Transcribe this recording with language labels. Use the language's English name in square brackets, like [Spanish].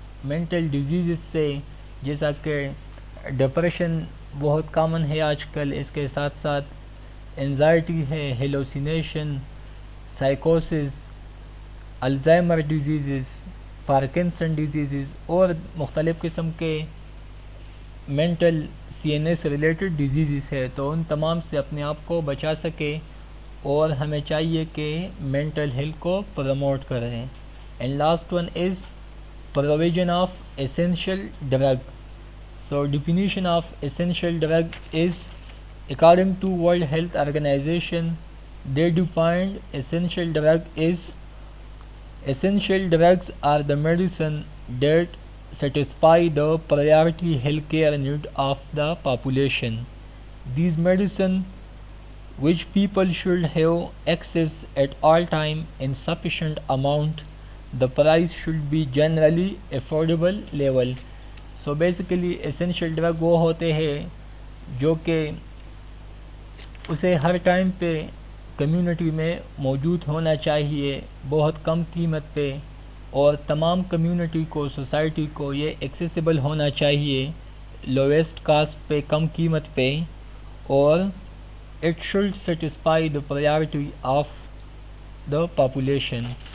[Urdu] Mental diseases سے جیسا کہ ڈپریشن بہت کامن ہے آج کل، اس کے ساتھ ساتھ انزائٹی ہے، hallucination, سائیکوسس، Alzheimer diseases, Parkinson diseases اور مختلف قسم کے مینٹل CNS ریلیٹڈ ڈیزیزز ہے. تو ان تمام سے اپنے آپ کو بچا سکے اور ہمیں چاہیے کہ مینٹل ہیلتھ کو پروموٹ کریں. [English] And last one is provision of essential drug. So definition of essential drug is, according to World Health Organization, they defined essential drug is, essential drugs are the medicine that satisfy the priority healthcare need of the population. These medicine which people should have access at all time in sufficient amount. The price should be generally affordable level. So basically essential drug [Urdu] وہ ہوتے ہیں جو کہ اسے ہر time پہ community میں موجود ہونا چاہیے، بہت کم قیمت پہ، اور تمام کمیونٹی کو، سوسائٹی کو یہ ایکسیسیبل ہونا چاہیے لویسٹ کاسٹ پہ، کم قیمت پہ، اور [English] It should satisfy the priority of the population.